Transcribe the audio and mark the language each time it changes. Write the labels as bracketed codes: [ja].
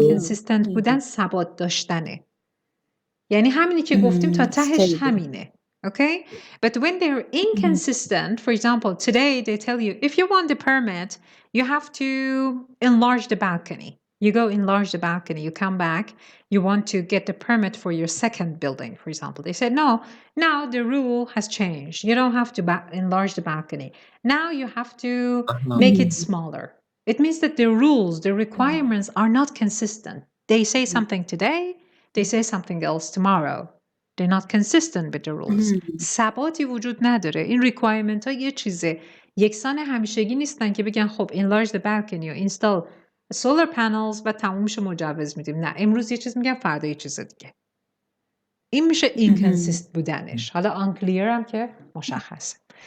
[fa] کنسیستنت بودن ثبات داشتنه. یعنی همینی که گفتیم تا تهش همینه. Okay? [en] But when they're inconsistent, for example, today they tell you, if you want the permit, you have to enlarge the balcony. You go enlarge the balcony, you come back, you want to get the permit for your second building, for example. They said, no, now the rule has changed. You don't have to enlarge the balcony. Now you have to make it smaller. It means that the rules, the requirements are not consistent. They say something today, they say something else tomorrow. They're not consistent with the rules. [fa] ثباتی وجود نداره. این requirement ها یه چیزه. یکسان همیشگی نیستن که بگن خب [en] enlarge the balcony or install solar panels [fa] و تمومش مجوز میدیم. نه، امروز یه چیز میگن فردا یه چیز دیگه. این میشه inconsistent بودنش. حالا unclear هم که مشخصه.